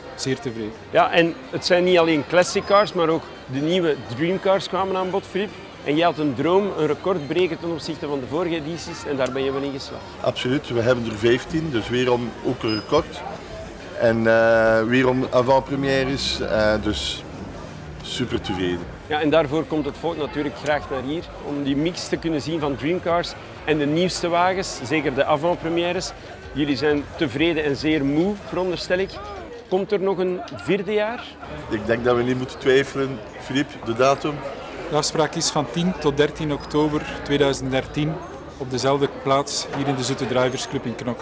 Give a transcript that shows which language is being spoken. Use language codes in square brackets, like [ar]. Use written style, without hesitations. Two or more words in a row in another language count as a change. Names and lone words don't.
[nl] Zeer tevreden. Ja, en het zijn niet alleen [en] classic cars, [nl] maar ook de nieuwe Dreamcars kwamen aan bod, Philippe. En jij had een droom, een record breken ten opzichte van de vorige edities en daar ben je wel in geslaagd. Absoluut, we hebben er 15, dus weer om ook een record. En weer om avant-premières, dus super tevreden. Ja, en daarvoor komt het volk natuurlijk graag naar hier, om die mix te kunnen zien van Dreamcars en de nieuwste wagens, zeker de avant-premières. Jullie zijn tevreden en zeer moe, veronderstel ik. Komt er nog een 4e jaar? Ik denk dat we niet moeten twijfelen, Philippe, de datum. De afspraak is van 10 tot 13 oktober 2013 op dezelfde plaats hier in de Zoete Drivers Club in Knokken.